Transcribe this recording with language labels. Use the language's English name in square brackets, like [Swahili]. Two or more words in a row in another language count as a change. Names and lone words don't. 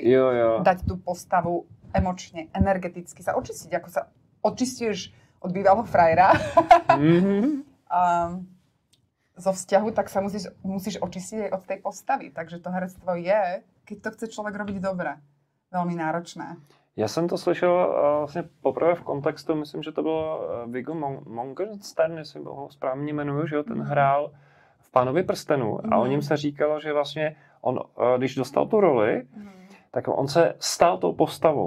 [Slovak] Dať tú postavu emočne, energeticky, sa očistiť, ako sa očistuješ od bývalého frajera. Zo vzťahu, tak sa musíš očistiť aj od tej postavy. Takže to herectvo je, keď to chce človek robiť dobre, veľmi náročné. [Czech] Já jsem to slyšel vlastně poprvé v kontextu, myslím, že to bylo Viggo Mortensen, jestli ho správně jmenuju, že jo, ten hrál v Pánovi prstenů a o něm se říkalo, že vlastně on, když dostal tu roli, tak on se stal tou postavou.